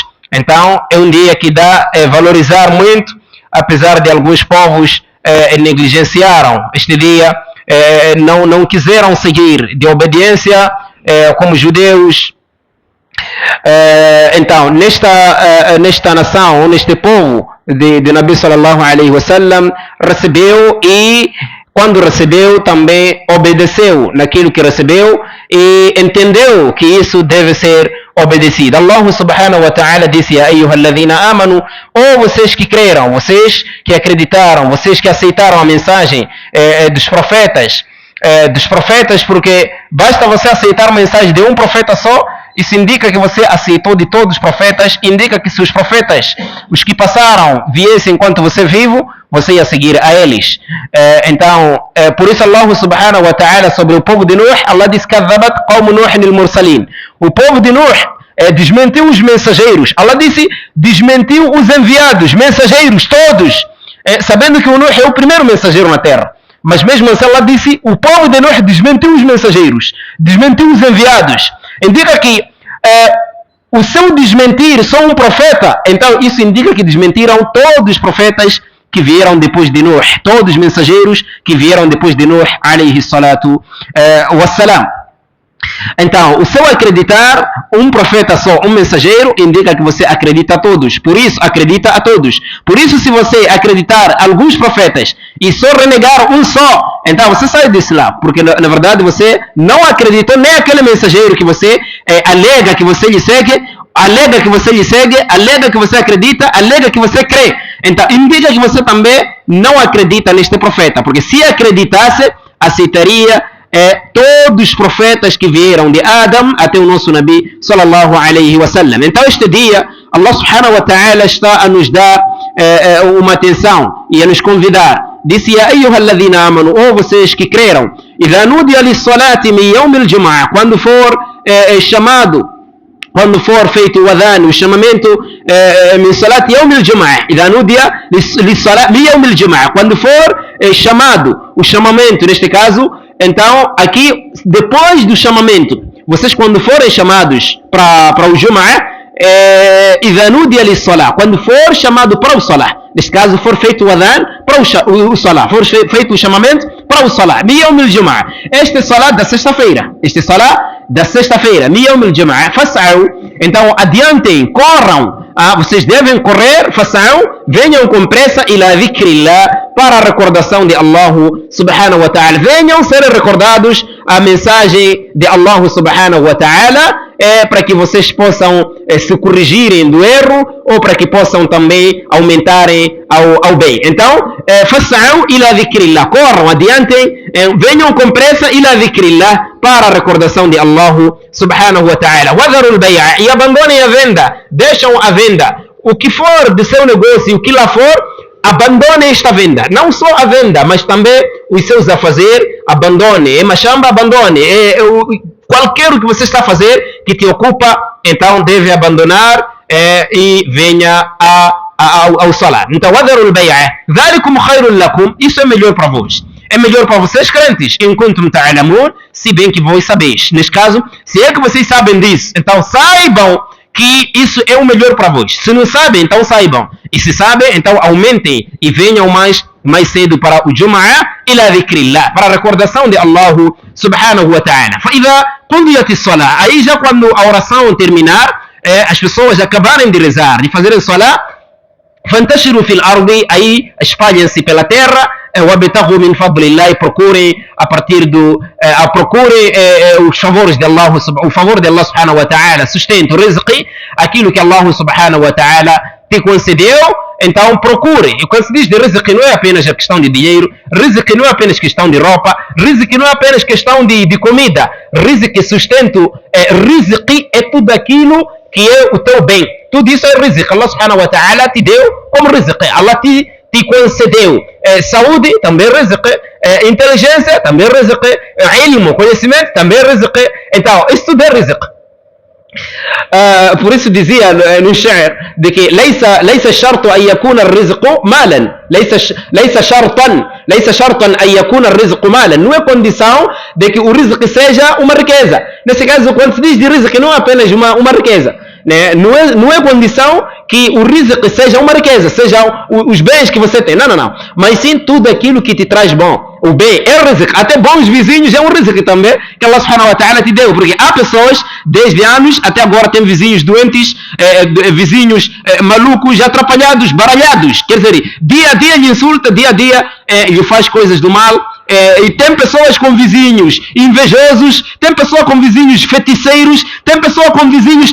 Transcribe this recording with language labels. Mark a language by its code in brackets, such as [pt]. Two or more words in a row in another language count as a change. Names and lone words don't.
[pt] Então é um dia que dá valorizar muito, apesar de alguns povos negligenciaram este dia, não quiseram seguir de obediência, como judeus. Então nesta nação, neste povo de [ar] نبي صلى الله عليه وسلم, [pt] recebeu, e quando recebeu também obedeceu naquilo que recebeu e entendeu que isso deve ser obedecido. [ar] الله سبحانه وتعالى disse: يا أيها الذين آمنوا, [pt] ou vocês que creram, vocês que acreditaram, vocês que aceitaram a mensagem dos profetas, porque basta você aceitar a mensagem de um profeta só, isso indica que você aceitou de todos os profetas, indica que se os profetas, os que passaram, viessem enquanto você é vivo, você ia seguir a eles. Então, por isso [ar] الله سبحانه وتعالى, [pt] sobre o povo de Nuh, Allah diz: [ar] كذبت قوم نوح المرسلين. [pt] O povo de Nuh desmentiu os mensageiros. Allah disse: desmentiu os enviados, mensageiros todos, sabendo que o Nuh é o primeiro mensageiro na terra. Mas mesmo assim Allah disse: o povo de Nuh desmentiu os mensageiros, desmentiu os enviados. Indica que o seu desmentir só um profeta, então isso indica que desmentiram todos os profetas que vieram depois de Nuh, todos os mensageiros que vieram depois de Nuh [ar] عليه الصلاة والسلام. [pt] Então, o seu acreditar um profeta só, um mensageiro, indica que você acredita a todos. Por isso, acredita a todos. Por isso, se você acreditar alguns profetas e só renegar um só, então você sai desse lá. Porque, na verdade, você não acreditou nem aquele mensageiro que você alega que você lhe segue, alega que você lhe segue, alega que você acredita, alega que você crê. Então, indica que você também não acredita neste profeta. Porque se acreditasse, aceitaria todos os profetas que vieram de Adam até o nosso [ar] نبي صلى الله عليه وسلم. [pt] Então este dia [ar] الله سبحانه وتعالى [pt] está a nos dar uma atenção e a nos convidar. Disse: [ar] يا أيها الذين آمنوا, [pt] ou vocês que creram, [ar] إذا نودي للصلاة من يوم الجمعة, [pt] quando for chamado, quando for feito o adhan, o chamamento [ar] من صلاة يوم الجمعة, إذا نودي للصلاة من يوم الجمعة, [pt] quando for chamado o chamamento, neste caso, então aqui depois do chamamento, vocês quando forem chamados para o Jum'ah, [ar] إذا نودي للصلاة, [pt] quando for chamado para o salah, neste caso for feito o adhan para o salah, for feito o chamamento para o salah, [ar] من يوم الجمعة, [pt] este salah da sexta-feira, este salah da sexta-feira, [ar] من يوم الجمعة فاسعوا, [pt] então adiantem, corram, vocês devem correr, fas'au, venham com pressa [ar] إلى ذكر الله, [pt] para a recordação de [ar] الله سبحانه وتعالى, [pt] venham ser recordados a mensagem de [ar] الله سبحانه وتعالى, [pt] para que vocês possam se corrigirem do erro ou para que possam também aumentarem ao bem. Então, [ar] فاسعوا إلى ذكر الله, [pt] corram, adiantem, venham com pressa [ar] إلى ذكر الله, [pt] para a recordação de [ar] الله سبحانه وتعالى. وذروا البيع, [pt] e abandonem a venda, deixam a venda, o que for do seu negócio, o que lá for, abandonem esta venda, não só a venda, mas também os seus a fazer, abandone, machamba, abandone, qualquer o que você está a fazer que te ocupa, então deve abandonar e venha ao salar. [ar] Então, وذروا البيع ذلكم خير لكم, [pt] isso é melhor para vós. É melhor para vocês crentes, [ar] إن كنتم تعلمون, [pt] se bem que vós sabeis. Neste caso, se é que vocês sabem disso, então saibam que isso é o melhor para vós. Se não sabem, então saibam. E se sabem, então aumentem e venham mais cedo para o Jum'ah [ar] إلى ذكر الله, [pt] para a recordação de [ar] الله سبحانه وتعالى. فإذا قضيت الصلاة, [pt] aí já quando a oração terminar, as pessoas acabarem de rezar, de fazerem salah, [ar] فانتشروا في الأرض, [pt] aí espalhem-se pela terra, [ar] وابتغوا من فضل الله, [pt] procurem a partir do procurem os favores de Allah, o favor de [ar] الله سبحانه وتعالى, [pt] sustento, rizqi, aquilo que [ar] الله سبحانه وتعالى [pt] te concedeu, então procure. E quando se diz de rizqi, não é apenas a questão de dinheiro, rizqi não é apenas questão de roupa, rizqi não é apenas questão de comida, rizqi, sustento, rizqi é tudo aquilo que é o teu bem, tudo isso é rizqi. [ar] الله سبحانه وتعالى [pt] te deu como rizqi, Allah te concedeu saúde, também rizqi, inteligência, também rizqi, ilmo, conhecimento, também rizqi. Então isso tudo é rizqi. por isso dizia no Shair de que [ar] ليس الشرط أن يكون الرزق مالا, ليس شرطا أن يكون الرزق مالا, [pt] não é condição de que o rizq seja uma riqueza. Nesse caso, quando se diz de rizq, não é apenas uma riqueza, né? Não é condição que o rizq seja uma riqueza, sejam os bens que você tem, não, mas sim tudo aquilo que te traz bom. O bem é rizq, até bons vizinhos é um rizq também, que [ar] الله سبحانه وتعالى [pt] te deu, porque há pessoas, desde anos até agora, tem vizinhos doentes, vizinhos malucos, atrapalhados, baralhados, quer dizer, dia a dia lhe insulta, dia a dia lhe faz coisas do mal, e tem pessoas com vizinhos invejosos, tem pessoas com vizinhos feticeiros, tem pessoas com vizinhos.